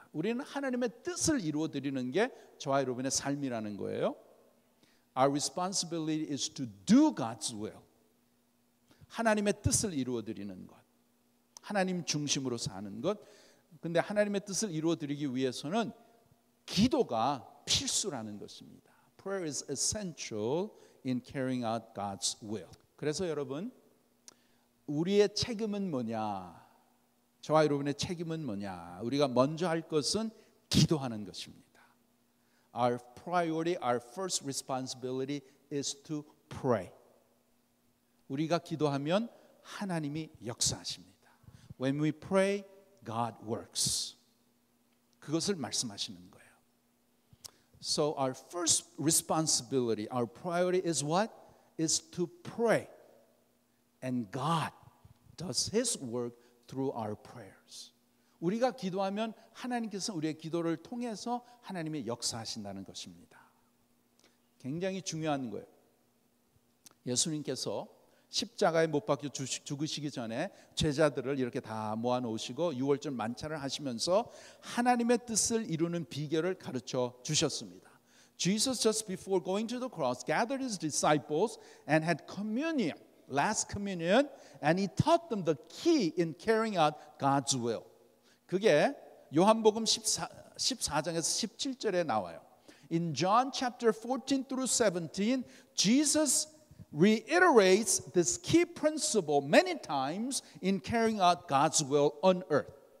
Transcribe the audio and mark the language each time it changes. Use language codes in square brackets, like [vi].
[ko] 우리는 하나님의 뜻을 이루어 드리는 게 저와 여러분의 삶이라는 거예요. [en] Our responsibility is to do God's will. [ko] 하나님의 뜻을 이루어 드리는 것. 하나님 중심으로 사는 것. 근데 하나님의 뜻을 이루어 드리기 위해서는 기도가 필수라는 것입니다. [en] Prayer is essential in carrying out God's will. [ko] 그래서 여러분, 우리의 책임은 뭐냐? 저와 여러분의 책임은 뭐냐? 우리가 먼저 할 것은 기도하는 것입니다. [en] Our priority, our first responsibility is to pray. [ko] 우리가 기도하면 하나님이 역사하십니다. [en] When we pray, God works. [ko] 그것을 말씀하시는 거예요. [en] So our first responsibility, our priority is what? Is to pray. And God does His work through our prayers. [ko] 우리가 기도하면 하나님께서 우리의 기도를 통해서 하나님의 역사하신다는 것입니다. 굉장히 중요한 거예요. 예수님께서 십자가에 못 박혀 죽으시기 전에 제자들을 이렇게 다 모아놓으시고 유월절 만찬을 하시면서 하나님의 뜻을 이루는 비결을 가르쳐 주셨습니다. [en] Jesus just before going to the cross gathered his disciples and had communion, last communion, and he taught them the key in carrying out God's will. [ko] 그게 요한복음 14장에서 17절에 나와요. [en] In John chapter 14 through 17, Jesus reiterates this key principle many times in carrying out God's will on earth.